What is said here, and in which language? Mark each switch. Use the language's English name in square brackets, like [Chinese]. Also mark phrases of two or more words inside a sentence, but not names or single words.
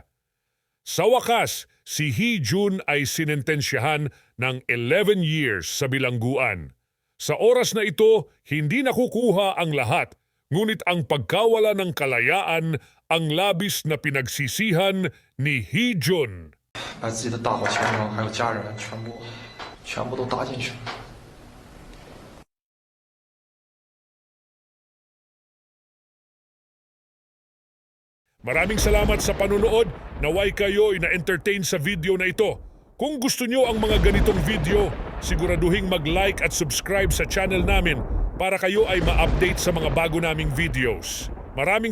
[Filipino] Sa wakas, si Hee-jun ay sinentensyahan ng 11 years sa bilangguan. Sa oras na ito, hindi nakukuha ang lahat, ngunit ang pagkawala ng kalayaan ang labis na pinagsisihan ni Hee-jun. [Chinese] 把自己的大好前程还有家人全部都搭进去了。 [Filipino] Maraming salamat sa panunood. Naway kayo ina-entertain sa video na ito. Kung gusto nyo ang mga ganitong video, siguraduhin mag-like at subscribe sa channel namin para kayo ay ma-update sa mga bago naming videos.